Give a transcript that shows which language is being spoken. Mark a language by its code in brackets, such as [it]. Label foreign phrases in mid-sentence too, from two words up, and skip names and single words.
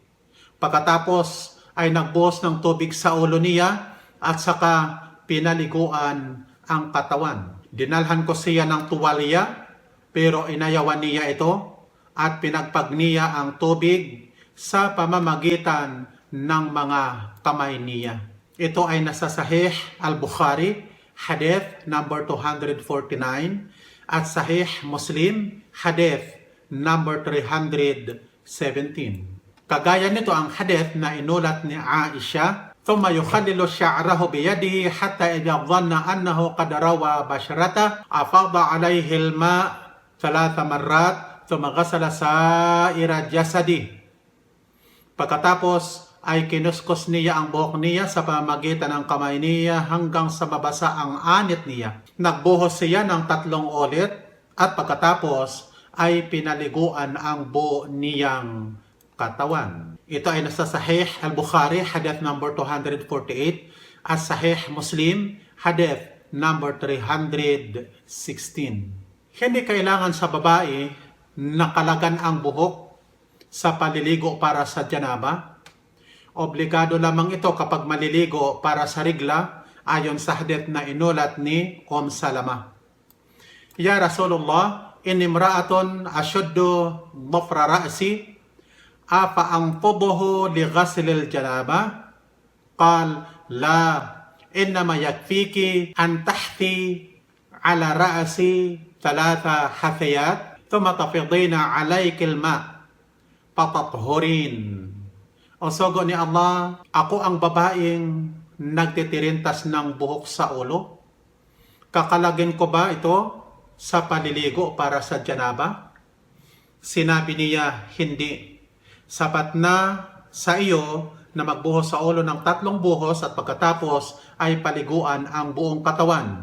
[tl] Pagkatapos ay nagbuhos ng tubig sa ulo niya at saka pinaliguan ang katawan. Dinalhan ko siya ng tuwalya, pero inayawan niya ito at pinagpag niya ang tubig sa pamamagitan ng mga kamay niya. Ito ay nasa Sahih al-Bukhari, [en] hadith number [tl] 249, at Sahih Muslim, [en] hadith number [tl] 317. Kagaya nito ang hadith na inulat ni Aisha, [ar] ثم يخلل شعره بيده حتى إذا ظن أنه قد روى بشرته أفاض عليه الماء 3 مرات ثم غسل سائر جسده. [tl] Pagkatapos ay kinuskus niya ang buhok niya sa pamamagitan ng kamay niya hanggang sa mabasa ang anit niya. Nagbuhos siya ng 3 ulit at pagkatapos ay pinaliguan ang buo niyang katawan. Ito ay nasa Sahih al-Bukhari, [en] hadith number [tl] 248, at Sahih Muslim, [en] hadith number [tl] 316. Hindi kailangan sa babae nakalagan ang buhok sa paliligo para sa janaba. Obligado lamang ito kapag maliligo para sa rigla ayon sa hadith na inulat ni Salama. [ar] يا رسول الله، إني امرأة أشد ضفر رأسي أفأنقضه لغسل الجنابة? قال لا، إنما يكفيك أن تحثي على رأسي ثلاث حثيات ثم تفيضين عليك الماء فتطهرين. [tl] O sogo ni Allah, ako ang babaeng nagtitirintas ng buhok sa ulo. Kakalagin ko ba ito sa paliligo para sa janaba? Sinabi niya, hindi. Sapat na sa iyo na magbuhos sa ulo ng 3 buhos at pagkatapos ay paliguan ang buong katawan.